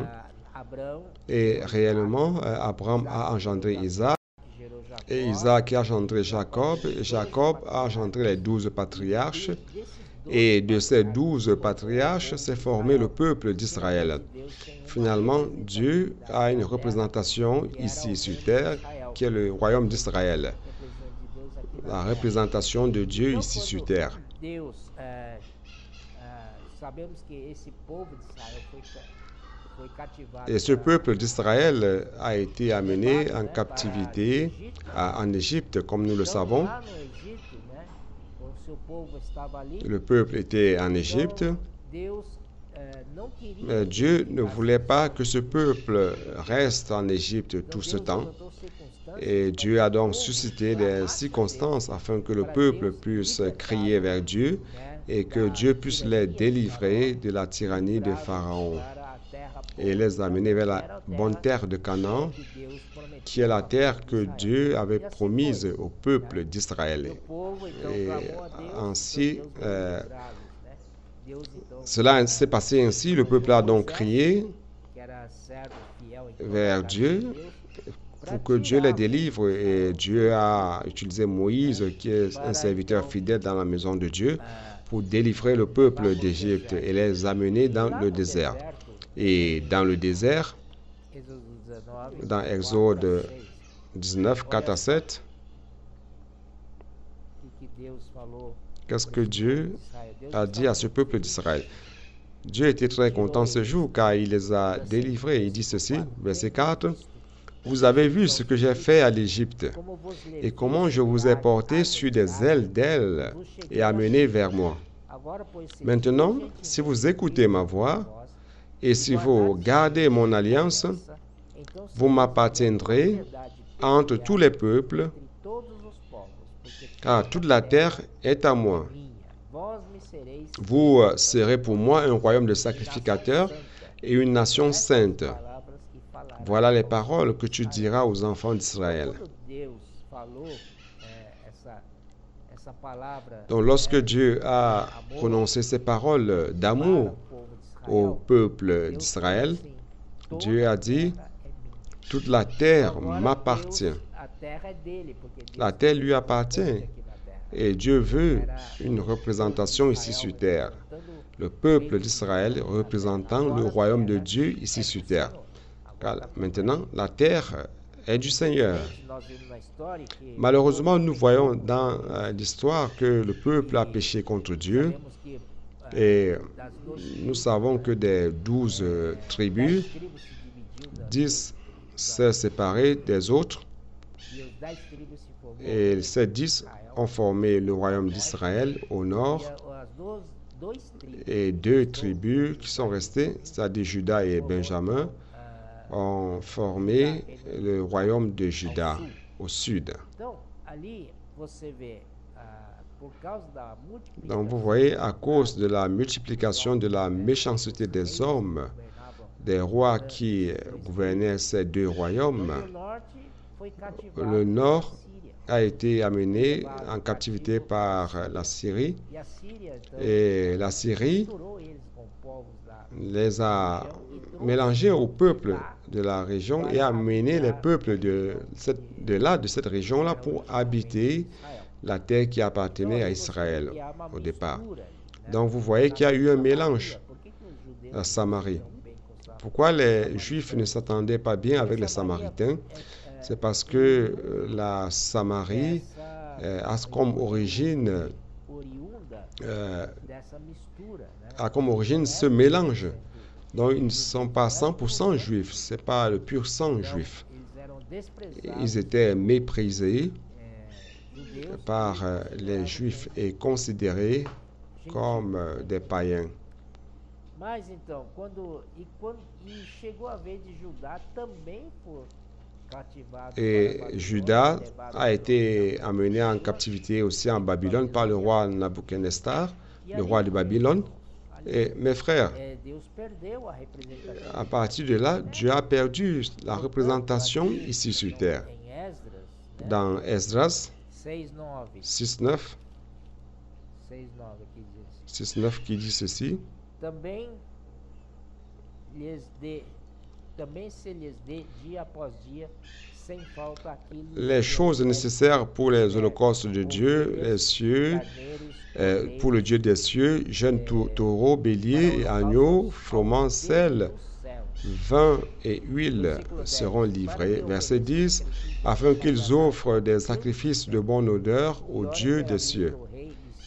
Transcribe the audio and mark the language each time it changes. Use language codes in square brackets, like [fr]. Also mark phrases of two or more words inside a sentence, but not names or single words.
[fr] Et réellement, Abraham a engendré Isaac, et Isaac a engendré Jacob, et Jacob a engendré les 12 patriarches, et de ces 12 patriarches s'est formé le peuple d'Israël. Finalement, Dieu a une représentation ici sur terre, qui est le royaume d'Israël. La représentation de Dieu ici sur terre. [pt] Deus, sabemos que esse povo de Israel foi cativado [fr] Et ce peuple d'Israël a été amené en captivité en Égypte, comme nous le [pt] Então, [fr] savons. [pt] lá no Egito, né, o seu povo estava ali. [fr] Le peuple était en Égypte. [pt] Então, Deus não queria [fr] Mais [pt] que [fr] Dieu [pt] eles [fr] ne [pt] ficassem [fr] voulait pas [pt] só. [fr] que ce peuple reste en Égypte [pt] Então, [fr] tout ce [pt] Deus [fr] temps. [pt] levantou circunstâncias [fr] Et [pt] para [fr] Dieu [pt] que a o [fr] donc [pt] povo [fr] suscité des [pt] clamasse a Deus, [fr] circonstances afin que le [pt] para [fr] peuple [pt] Deus [fr] puisse [pt] libertá-los, [fr] crier vers Dieu [pt] né, [fr] et que [pt] da [fr] Dieu puisse les [pt] tirania de [fr] délivrer [pt] Faraó, [fr] de la tyrannie de [pt] livrá-los [fr] Pharaon [pt] para a terra [fr] et [pt] boa, [fr] les amener vers la [pt] que era a [fr] bonne terre de Canaan, [pt] que Deus [fr] qui est [pt] prometeu [fr] la [pt] ao [fr] terre [pt] povo de [fr] que [pt] Israel. [fr] Dieu avait [pt] E assim [fr] promise [pt] foi, [fr] au peuple [pt] né? [fr] d'Israël. [pt] E o povo então [fr] Et [pt] clamou a Deus, [fr] ainsi, [pt] então Deus veio livrá-los, né? Deus então [fr] cela s'est passé ainsi. Le peuple a donc crié [pt] que era servo fiel em toda a [fr] vers [pt] casa de [fr] Dieu [pt] Deus, [fr] pour que Dieu les délivre. Et Dieu a utilisé Moïse, qui est un serviteur fidèle dans la maison de Dieu, pour délivrer le peuple d'Égypte et les amener dans le désert. Et dans le désert, [pt] Êxodo 19, [fr] dans [pt] 4 a [fr] Exode [pt] 6, [fr] 19, 4 à 7, [pt] que Deus falou [fr] qu'est-ce [pt] por [fr] que [pt] esse [fr] Dieu [pt] povo d'Israël. Deus [fr] a dit à ce peuple d'Israël? Dieu était très content ce jour car il les a délivrés. Il dit ceci, verset 4, « Vous avez vu ce que j'ai fait à l'Égypte [pt] como vos [fr] et comment je vous ai porté sur des ailes d'ailes et amené vers moi. [pt] Agora, pois, se [fr] Maintenant, [pt] diligente [fr] si vous écoutez ma voix [pt] vós, [fr] et si vous gardez mon alliance, [pt] então [fr] vous m'appartiendrez entre tous les peuples, [pt] entre todos os povos, porque [fr] car toute la terre est à moi. [pt] minha, vós me sereis [fr] Vous serez pour moi un royaume de sacrificateurs et une nation sainte. [pt] palavras que falará. [fr] Voilà les paroles que tu diras aux enfants d'Israël. [pt] Quando Deus falou essa palavra [fr] Donc lorsque Dieu a prononcé ces paroles [pt] para [fr] d'amour [pt] o povo de [fr] au [pt] Israel, [fr] peuple [pt] Deus [fr] d'Israël, [pt] falou assim, toda [fr] Dieu a dit, [pt] a terra é minha. [fr] toute la terre [pt] Agora, [fr] m'appartient. [pt] Deus, a terra é dele, porque Deus [fr] La terre lui [pt] tem [fr] appartient. [pt] aqui na terra. [fr] Et Dieu veut une représentation ici sur terre. Le peuple d'Israël représentant le royaume de Dieu ici sur terre. Car maintenant, la terre est du Seigneur. [pt] Nós vimos na história que [fr] Malheureusement, nous voyons dans l'histoire que le peuple a péché contre Dieu [pt] sabemos que [fr] et [pt] das 12 [fr] nous savons que des 12 tribus, [pt] tribos se dividiu [fr] 10 s'est séparé des autres [pt] e os 10 tribos se formou [fr] et ces 10 ont formé le royaume d'Israël au nord [pt] as dois tribos [fr] et 2 tribus qui sont restées, c'est-à-dire Juda et Benjamin, ont formé le royaume de Juda au sud. [pt] então ali você vê por causa da multiplicação [fr] Donc vous voyez, à cause de la multiplication de la méchanceté des hommes, des rois qui gouvernaient ces 2 royaumes, [pt] o norte foi cativado [fr] le nord [pt] pela Síria [fr] a été amené en captivité par la Syrie [pt] e a Síria então [fr] et la Syrie [pt] misturou eles com povos da [fr] les a mélangés au peuple de la région et a amené les peuples de cette région-là pour habiter [pt] Israel. [fr] la terre qui appartenait à [pt] Então, você vê [fr] Israël [pt] que há uma [fr] au départ. [pt] mistura, né? [fr] Donc vous voyez qu'il y a eu un mélange [pt] Por que os judeus [fr] à Samarie. [pt] não bem com Samaria? [fr] Pourquoi les Juifs ne s'entendaient pas bien avec les Samaritains? C'est parce que la Samarie a comme origine, [pt] Oriunda dessa mistura, né? [fr] a comme origine ce mélange. Donc ils ne sont pas 100% juifs, ce n'est pas le pur sang juif. [pt] Eles eram desprezados, [fr] Ils étaient méprisés [pt] judeus, [fr] par les juifs et considérés comme des païens. [pt] mas então, quando chegou a vez de Judá também foi cativado [fr] Et [pt] para a Babilônia, [fr] Juda [pt] levado [fr] a été amené en captivité aussi en Babylone par le roi Nabuchodonosor, le roi de Babylone. Et mes frères, [pt] Deus perdeu a representação [fr] à partir de là, Dieu a perdu la représentation ici sur terre. [pt] em Esdras, né? [fr] Dans Esdras 6:9, 6.9, [pt] 6:9 aqui diz. [fr] 6.9 qui dit ceci, [pt] Também se lhes dê dia após dia, sem falta aquilo [fr] les choses nécessaires pour les holocaustes de Dieu, les cieux, [pt] carneiros, [fr] pour le Dieu des cieux, jeunes taureaux, béliers et agneaux, froment, sel, vin et huile seront livrés. Verset 10, afin qu'ils offrent des sacrifices de bonne odeur au Dieu des cieux.